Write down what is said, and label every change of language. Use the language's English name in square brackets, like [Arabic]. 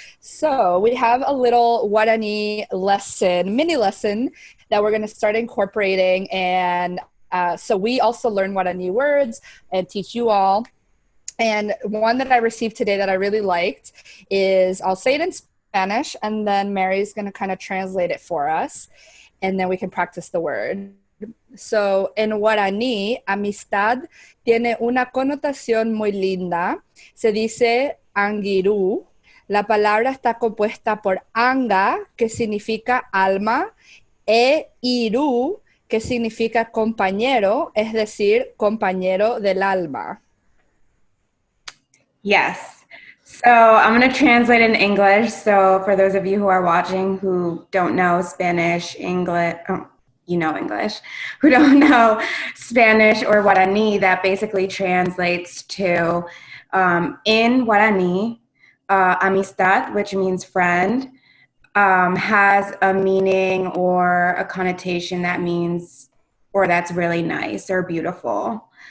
[English] So we have a little Guaraní lesson, mini lesson that we're going to start incorporating, and so we also learn Guarani words and teach you all. And one that I received today that I really liked is, I'll say it in Spanish, and then Mary's going to kind of translate it for us, and then we can practice the word. [Spanish] So, en Guaraní, amistad tiene una connotación muy linda. Se dice angiru. La palabra está compuesta por anga, que significa alma, e iru, que significa compañero, es decir, compañero del alma. [English] Yes. So I'm going to translate in English. So for those of you who are watching who don't know Spanish, English, English, who don't know Spanish or Guarani, that basically translates to, in Guarani, amistad, which means friend, has a meaning or a connotation that means, or that's really nice or beautiful.